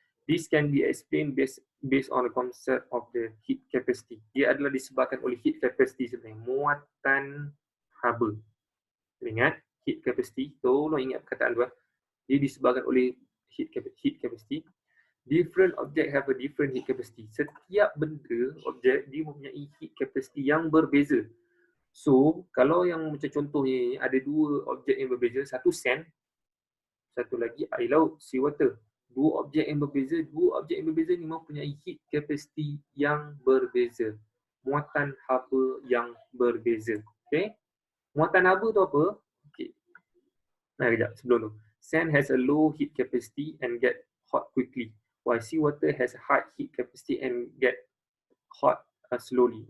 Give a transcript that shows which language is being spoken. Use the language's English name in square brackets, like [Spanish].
[English] This can be explained based on the concept of the heat capacity. [Malay] Dia adalah disebabkan oleh heat capacity sebenarnya. Muatan haba. Ingat, heat capacity. Tolong ingat perkataan tu. Dia disebabkan oleh heat capacity. [English] Different object have a different heat capacity. [Malay] Setiap benda, objek, dia mempunyai heat capacity yang berbeza. So, kalau yang macam contohnya ada dua objek yang berbeza, satu sand, satu lagi air laut, sea water. Dua objek yang berbeza ni mempunyai heat capacity yang berbeza. Muatan haba yang berbeza. Okay? Muatan haba tu apa? Okay. Kejap, sebelum tu. [English] Sand has a low heat capacity and get hot quickly, while sea water has a high heat capacity and get hot slowly.